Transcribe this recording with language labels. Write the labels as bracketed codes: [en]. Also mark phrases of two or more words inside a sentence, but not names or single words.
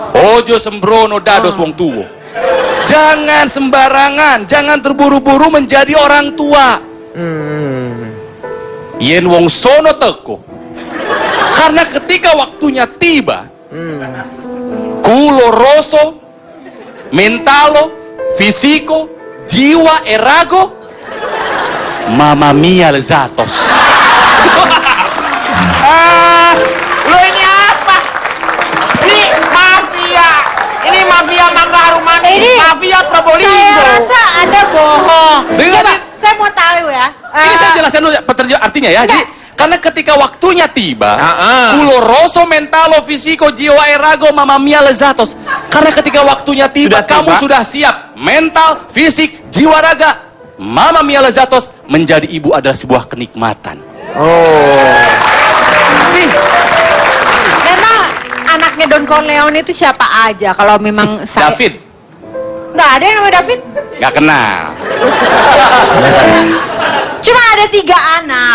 [jv] Ojo sembrono dados wong tuwo. [id] Jangan sembarangan, jangan terburu-buru menjadi orang tua. [jv] Yen wong sono teko. [id] Karena ketika waktunya tiba, [jv] kulo roso, mentalo, fisiko, jiwa erago, [it] mamma mia [id] lezatos. Lo ini apa? Ini mafia. Ini mafia Mangga Harum Manis. Ini Mafia Probolinggo. Saya rasa Anda bohong. Dengar, Coba, Nih. saya mau tahu ya. Ini saya jelaskan dulu artinya ya. Jadi, karena ketika waktunya tiba, Ah. [jv] kulo roso, mentalo, fisiko, jiwa erago, [it] mamma mia [jv] lezatos. [id] Karena ketika waktunya tiba, Sudah tiba. kamu sudah siap. Mental, fisik, jiwa raga, [it] mamma mia [id] lezatos. Menjadi ibu adalah sebuah kenikmatan. Sih, Memang anaknya Don Corleone itu siapa aja? Kalau memang saya... David, Nggak ada yang namanya David. gak kenal. Cuma ada 3 anak.